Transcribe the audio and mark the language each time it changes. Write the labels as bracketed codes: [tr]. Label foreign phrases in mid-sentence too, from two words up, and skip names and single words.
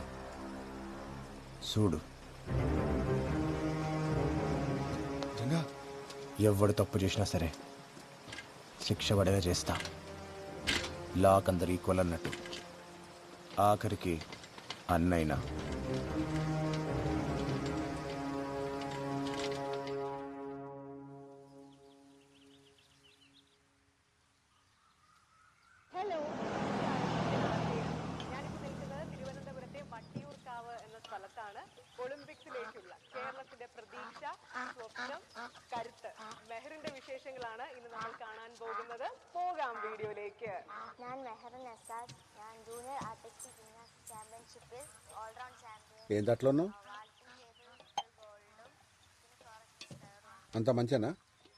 [te] చూడు, ఎవడు తప్పు చేసినా సరే శిక్ష పడేలా చేస్తా. లాక్ అందరు ఈక్వల్ అన్నట్టు, ఆఖరికి అన్నైనా. [ml] ഞാനിപ്പോൾ നിൽക്കുന്നത് തിരുവനന്തപുരത്തെ വട്ടിയൂർക്കാവ് എന്ന സ്ഥലത്താണ്. ഒളിമ്പിക്സിലേക്കുള്ള കേരളത്തിന്റെ പ്രതീക്ഷ, സ്വപ്നം, കരുത്ത്, മെഹറിന്റെ വിശേഷങ്ങളാണ് ഇന്ന് നമ്മൾ കാണാൻ പോകുന്നത്. പോകാം വീഡിയോയിലേക്ക്. ഞാൻ മെഹർ നസാദ്. ഞാൻ ജൂനിയർ ആർട്ടിസ്റ്റിക് ജിംനാസ്റ്റിക് ചാമ്പ്യൻഷിപ്പിൽ ഓൾറൗണ്ട് ചാമ്പ്യൻ. [te] ఏం దాంట్లో ఉన్నావు? వాల్టింగ్ టేబుల్ గోల్డ్. అంత మంచినా?